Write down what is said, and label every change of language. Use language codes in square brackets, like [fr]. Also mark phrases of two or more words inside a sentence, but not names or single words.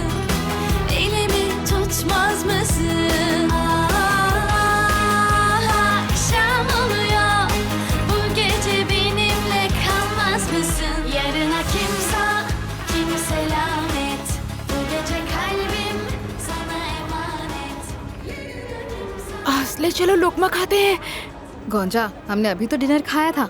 [tr] Elimi tutmaz mısın? Akşam oluyor. Bu gece benimle kalmaz mısın? Yarına kim selamet. Bu gece kalbim sana emanet. [hi] ले चलो लोकमा खाते हैं। गौंजा, हमने अभी तो डिनर खाया था।